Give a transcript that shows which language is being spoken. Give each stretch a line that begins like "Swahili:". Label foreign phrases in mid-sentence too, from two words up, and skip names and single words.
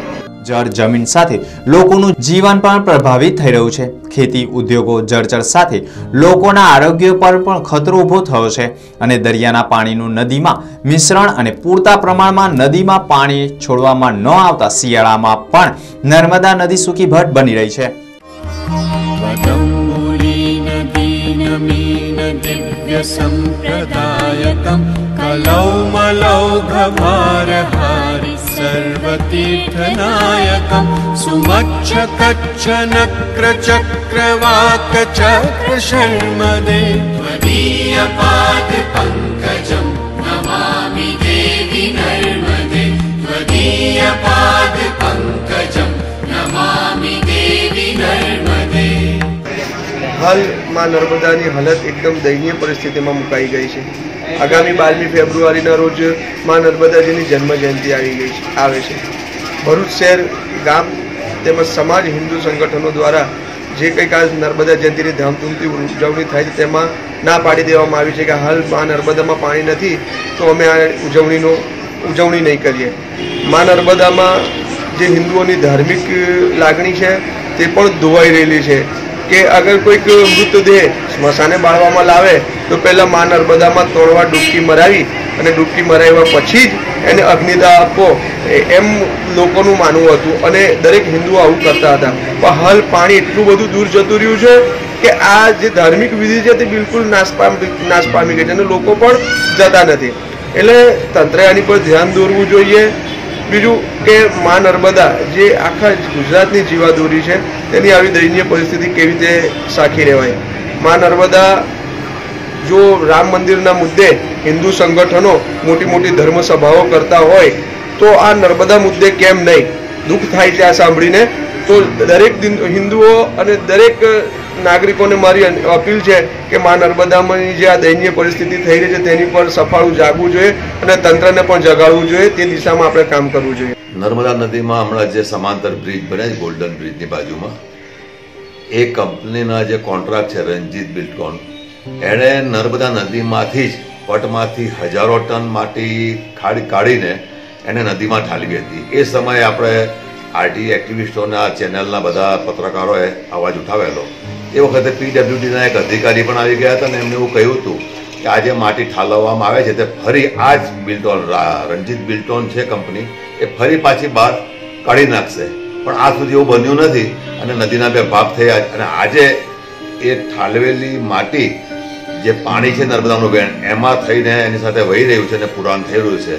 Gujarati: જળ જમીન સાથે લોકોનું જીવન પણ પ્રભાવિત થઈ રહ્યું છે। ખેતી ઉદ્યોગો જળચર સાથે લોકોના આરોગ્ય પર પણ ખતરો ઊભો થયો છે અને દરિયાના પાણીનું નદીમાં મિશ્રણ અને પૂરતા પ્રમાણમાં નદીમાં પાણી છોડવામાં ન આવતા શિયાળામાં પણ નર્મદા નદી સૂકી ભટ્ટ બની રહી છે।
Sanskrit: दिव्य संप्रदायकं कलौमलौघभारहारि सर्वतीर्थनायकं सुमच्छ कच्छ नक्र चक्रवाक चक्र शर्मदे त्वदीयपाद पंकजं नमामि देवी नर्मदे त्वदीयपाद पंकजं नमामि देवी नर्मदे।
Gujarati: હાલ માં નર્મદાની હાલત એકદમ દયનીય પરિસ્થિતિ માં મુકાઈ ગઈ છે। આગામી 12 ફેબ્રુઆરી રોજ માં નર્મદાજીની જન્મ જયંતી આવે છે। ભરૂચ શહેર ગામ તેમજ સમાજ હિંદુ સંગઠનો દ્વારા જે કંઈક આજ નર્મદા જયંતી ધામધૂમથી ઉજવણી થાય છે તેમાં ના પાડી દેવામાં આવી છે કે હાલ માં નર્મદામાં પાણી નથી તો અમે આ ઉજવણી નહીં કરીએ। માં નર્મદામાં જે હિંદુઓની ધાર્મિક લાગણી છે તે પણ ધોવાઈ રહેલી છે કે અગર કોઈ મૃતદેહ સ્મશાને બાળવામાં લાવે તો પહેલા માં નર્મદામાં 3 વાર ડૂબકી મરાવી અને ડૂબકી મરાવ્યા પછી જ એને અગ્નિદાહ આપવો એમ લોકોનું માનવું હતું અને દરેક હિન્દુઓ આવું કરતા હતા। પણ હાલ પાણી એટલું બધું દૂર જતું રહ્યું છે કે આ જે ધાર્મિક વિધિ છે તે બિલકુલ નાશ પામી ગઈ છે અને લોકો પણ જતા નથી। એટલે તંત્રે આની પર ધ્યાન દોરવું જોઈએ। બીજું કે માं નર્મદા જે આખા ગુજરાતની જીવાદોરી છે તેની આવી દયનીય પરિસ્થિતિ કેવી રીતે સાખી રહેવાય। માं નર્મદા જો રામ મંદિર મુદ્દે હિંદુ સંગઠનો મોટી મોટી ધર્મ સભાઓ કરતા હોય તો આ નર્મદા મુદ્દે કેમ નહીં? દુઃખ થાય છે આ સાંભળીને। તો દરેક હિંદુઓ અને દરેક નાગરિકોને મારી અપીલ છે કે માં નર્મદામાં જે આ દયનીય પરિસ્થિતિ થઈ રહી છે તેની પર સફાળું જાગવું જોઈએ અને તંત્રને પણ જગાડવું જોઈએ, તે દિશામાં આપણે કામ કરવું જોઈએ। નર્મદા નદીમાં હમણાં જે સમાંતર બ્રિજ બને ગોલ્ડન બ્રિજની બાજુમાં એ કંપનીના જે કોન્ટ્રાક્ટ છે રંજીત બિલ્ડકોન એણે નર્મદા નદીમાંથી જ પટમાંથી હજારો ટન માટી કાઢીને એને નદીમાં ઠાલવી હતી। એ સમયે આપણે આરટી એક્ટિવિસ્ટોના ચેનલના બધા પત્રકારોએ અવાજ ઉઠાવેલો। એ વખતે પીડબ્લ્યુડીના એક અધિકારી પણ આવી ગયા હતા અને એમણે એવું કહ્યું હતું કે આ જે માટી ઠાલવવામાં આવે છે તે ફરી આ જ બિલ્ટોન રણજીત બિલ્ટોન છે કંપની એ ફરી પાછી બહાર કાઢી નાખશે, પણ આ સુધી એવું બન્યું નથી અને નદીના બે ભાગ થયા. અને આજે એ ઠાલવેલી માટી જે પાણી છે નર્મદાનું વેણ એમાં થઈને એની સાથે વહી રહ્યું છે અને પુરાણ થઈ રહ્યું છે.